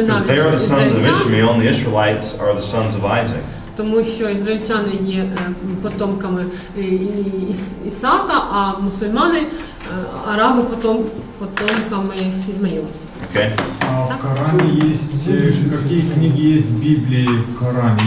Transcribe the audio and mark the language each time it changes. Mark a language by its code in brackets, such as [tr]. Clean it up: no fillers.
[en] They're the sons of Ishmael and the Israelites are the sons of Isaac. [uk] Тому що ізраїльтяни є потомками Ісака, а мусульмани, араби потомками Ізмаїла. [en] Okay. [ru] А в Коране есть, какие книги есть в Библии в Коране?